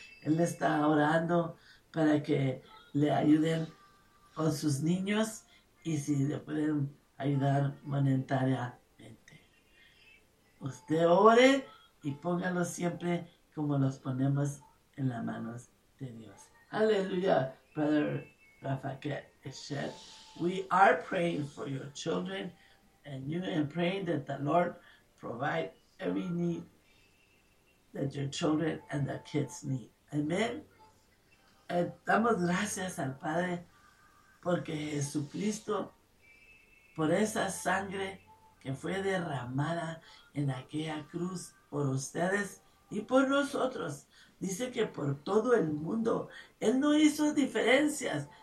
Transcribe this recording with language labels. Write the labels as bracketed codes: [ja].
[es] Él está orando para que le ayuden con sus niños y si le pueden ayudar monetariamente. Usted ore y póngalos siempre como los ponemos en las manos de Dios. Aleluya, Brother Rafa Keshet. [en] We are praying for your children and you and praying that the Lord provide every need that your children and the kids need. Amen. [es] Damos gracias al Padre porque Jesucristo, por esa sangre que fue derramada en aquella cruz, por ustedes y por nosotros. Dice que por todo el mundo. Él no hizo diferencias.